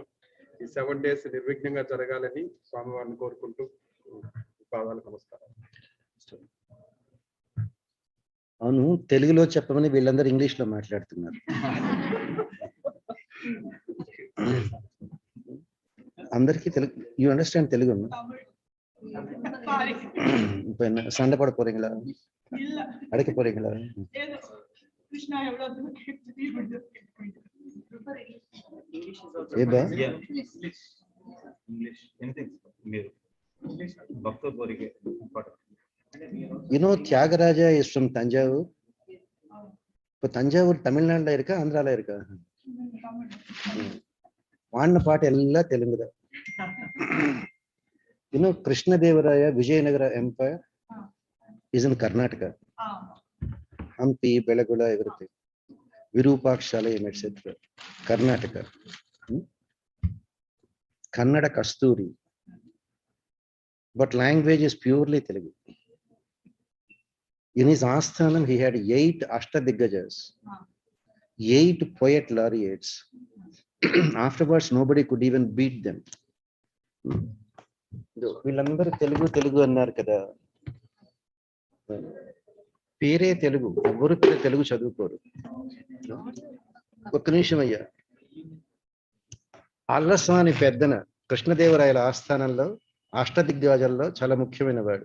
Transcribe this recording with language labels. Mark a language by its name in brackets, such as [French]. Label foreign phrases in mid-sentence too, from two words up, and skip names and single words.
[Telugu] ఈ 7 days నిర్విఘ్నంగా జరగాలని స్వామివారిని కోరుకుంటూ పాదాలకు నమస్కారం. అవును, తెలుగులో చెప్పమని వీళ్ళందరూ ఇంగ్లీష్ లో మాట్లాడుతున్నారు. అందరికీ తెలుగు, [English] you understand Telugu? [Tamil] இப்ப என்ன சண்டை போட போறீங்களா? அடைக்க போறீங்களா? [English] ஏபா You know Tyagaraja is from Tanjavur. [Tamil] இப்போ தஞ்சாவூர் தமிழ்நாடுல இருக்கா, ஆந்திரால இருக்கா? வாடின பாட்டு எல்லாம் தெலுங்கு தான். [English] You know Krishna Devaraya Vijayanagara Empire is in Karnataka. Hampi, Belagula, everything. Virupakshalayam, etc. Karnataka. Kannada Kasturi. But language is purely Telugu. In his Asthanam, he had 8 Ashtadigajas, 8 poet laureates. Afterwards, nobody could even beat them. [Telugu] వీళ్ళందరూ తెలుగు అన్నారు కదా, పేరే తెలుగు, ఎవరు తెలుగు చదువుకోరు. ఒక్క నిమిషం అయ్యా. అల్లస్వామి పెద్దన కృష్ణదేవరాయల ఆస్థానంలో అష్టదిగ్గజాల్లో చాలా ముఖ్యమైన వాడు.